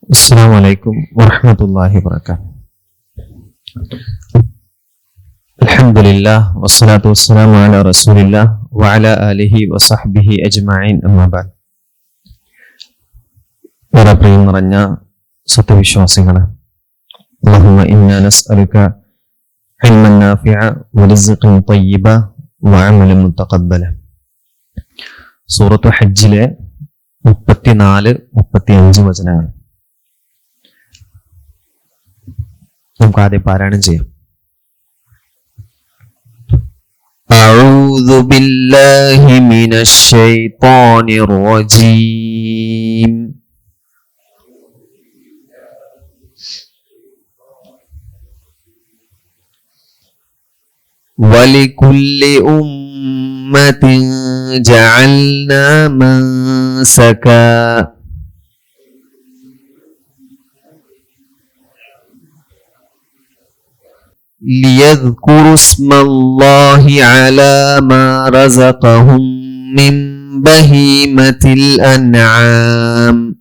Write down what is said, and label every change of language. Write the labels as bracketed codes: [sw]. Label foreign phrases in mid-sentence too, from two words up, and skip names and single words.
[ar] السلام عليكم ورحمة الله وبركاته. الحمد لله والصلاة والسلام على رسول الله وعلى آله وصحبه أجمعين أما بعد. [ml] പ്രിയം നിറഞ്ഞ സത്യവിശ്വാസികളെ, [ar] اللهم إنا نسألك علما نافعا ورزقا طيبا وعملا متقبلا. [ml] സൂറത്ത് ഹജ്ജിലെ 34-35 വചനങ്ങൾ നമുക്ക് ആദ്യം പാരായണം ചെയ്യാം. [ar] أعوذ بالله من الشيطان الرجيم. ولكل أمة جعلنا منسكا ليذكروا اسم الله على ما رزقهم من بهيمة الأنعام